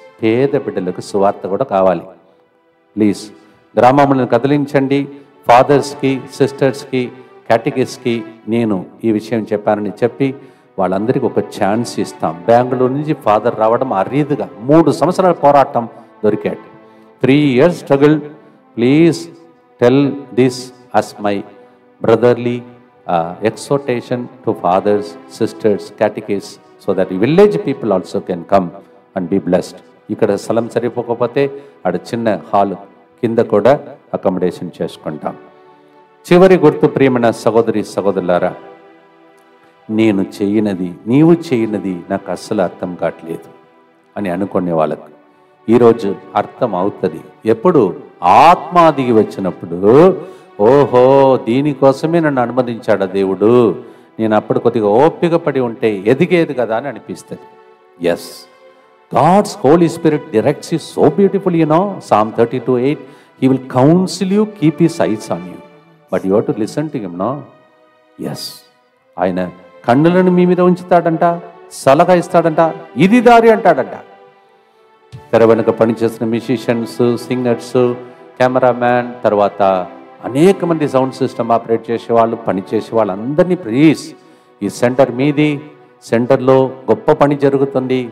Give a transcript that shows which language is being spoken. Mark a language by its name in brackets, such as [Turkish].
[Telugu] పేద బిడ్డలకు సువార్త కూడా కావాలి ప్లీజ్. గ్రామములను కదిలించండి. ఫాదర్స్కి, సిస్టర్స్కి, కేటగిస్కి నేను ఈ విషయం చెప్పానని చెప్పి వాళ్ళందరికీ ఒక ఛాన్స్ ఇస్తాం. బెంగళూరు నుంచి ఫాదర్ రావడం అరీదుగా 3 సంవత్సరాల పోరాటం దొరికాడు. [English] 3 years struggle. Please tell this as my brotherly exhortation to fathers, sisters, catechists, so that the village people also can come and be blessed. [Telugu] ఇక్కడ స్థలం సరిపోకపోతే ఆడ చిన్న హాల్ కింద కూడా అకామిడేషన్ చేసుకుంటాం. చివరి గుర్తు, ప్రియమైన సహోదరి సహోదరులారా, నేను చేయనది, నీవు చేయనది నాకు అస్సలు అర్థం కావట్లేదు అని అనుకునే వాళ్ళకు ఈరోజు అర్థం అవుతుంది. ఎప్పుడు ఆత్మ దిగి వచ్చినప్పుడు, ఓహో దీనికోసమే నన్ను అనుమతించాడా దేవుడు, నేను అప్పుడు కొద్దిగా ఓపిక పడి ఉంటే ఎదిగేది కదా అని అనిపిస్తుంది. [English] Yes, God's Holy Spirit directs you so beautifully, Psalm 32:8, He will counsel you, keep His eyes on you. But you have to listen to Him, no? Yes. [Telugu] ఆయన కన్నులను మీ మీద ఉంచుతాడంట, సలహా ఇస్తాడంట, ఇది దారి అంటాడంట. తెర వెనుక పనిచేసిన మ్యూజిషియన్స్, సింగర్స్, కెమెరామ్యాన్, తర్వాత అనేక మంది సౌండ్ సిస్టమ్ ఆపరేట్ చేసేవాళ్ళు, పనిచేసే వాళ్ళందరినీ ప్లీజ్, ఈ సెంటర్ మీది, సెంటర్లో గొప్ప పని జరుగుతుంది.